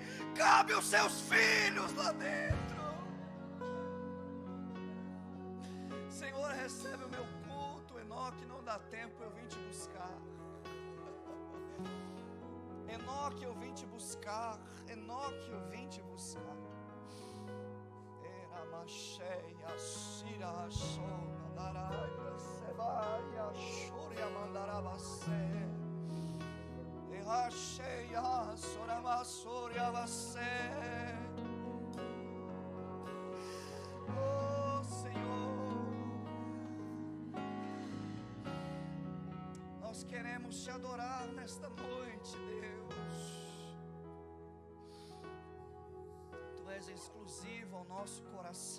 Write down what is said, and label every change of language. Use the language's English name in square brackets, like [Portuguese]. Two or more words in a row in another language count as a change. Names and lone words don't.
[Portuguese] Cabe os seus filhos lá dentro. Senhor, recebe o meu culto, Enoque. Não dá tempo, eu vim te buscar. Enoque, eu vim te buscar. Enoque, eu vim te buscar. Eramacheia, Sira, Shona, Daraia, Sebaia, Shuria, Mandarabase. Erracheia, Soramasoria, Vasse. Oh, Senhor, nós queremos te adorar nesta noite, Deus. Tu és exclusivo ao nosso coração.